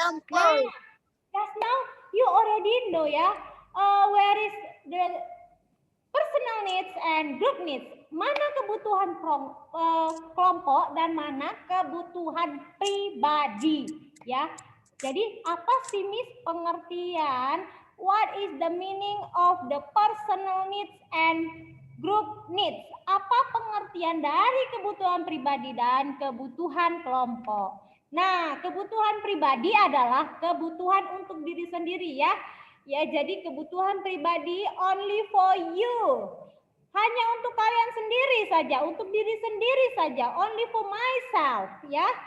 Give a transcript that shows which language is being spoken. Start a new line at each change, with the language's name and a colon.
English: Nah, just now you already know ya. Where is the personal needs and group needs?
Indonesian: Mana kebutuhan kelompok dan mana kebutuhan pribadi, ya. Jadi apa sih Miss pengertian?
English: What is the meaning of the personal needs and group needs?
Indonesian: Apa pengertian dari kebutuhan pribadi dan kebutuhan kelompok? Nah, kebutuhan pribadi adalah kebutuhan untuk diri sendiri ya. Ya, jadi kebutuhan pribadi
English: only for you.
Indonesian: Hanya untuk kalian sendiri saja, untuk diri sendiri saja,
English: only for myself
Indonesian: ya.